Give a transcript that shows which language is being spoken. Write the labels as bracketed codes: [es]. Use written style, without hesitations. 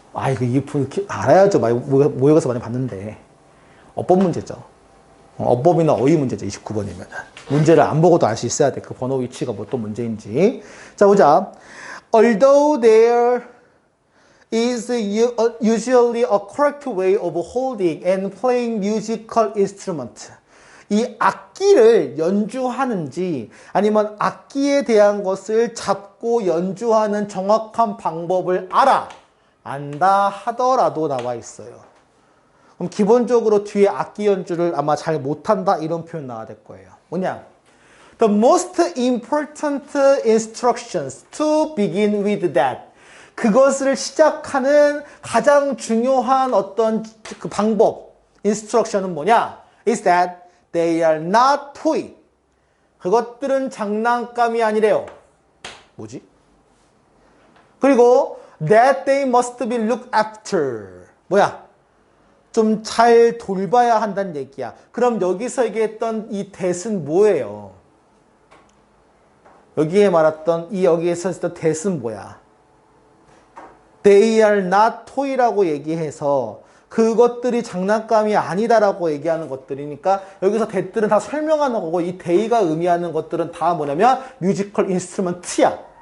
[ko] 이거 알아야죠. 모의고사 많이 봤는데. 어법 문제죠. 어법이나 어휘 문제죠. 29번이면. 문제를 안 보고도 알 수 있어야 돼. 그 번호 위치가 뭐 또 문제인지. 자, 보자. [en] Although there is usually a correct way of holding and playing musical instrument. [ko] 이 악기를 연주하는지 아니면 악기에 대한 것을 잡고 연주하는 정확한 방법을 안다 하더라도 나와 있어요. 그럼 기본적으로 뒤에 악기 연주를 아마 잘 못한다 이런 표현 나와야 될 거예요. 뭐냐? [en] The most important instructions to begin with that. [ko] 그것을 시작하는 가장 중요한 어떤 그 방법, instruction은 뭐냐? [en] Is that they are not toy. [ko] 그것들은 장난감이 아니래요. 뭐지? [en] 그리고 that they must be looked after. [ko] 뭐야? 좀 잘 돌봐야 한다는 얘기야. 그럼 여기서 얘기했던 이 that은 뭐예요? 여기에 말했던 여기에서 했던 that은 뭐야? [en] They are not toy [ko] 라고 얘기해서 그것들이 장난감이 아니다라고 얘기하는 것들이니까 여기서 that들은 다 설명하는 거고 이 they가 의미하는 것들은 다 뭐냐면 뮤지컬 인스트루먼트야.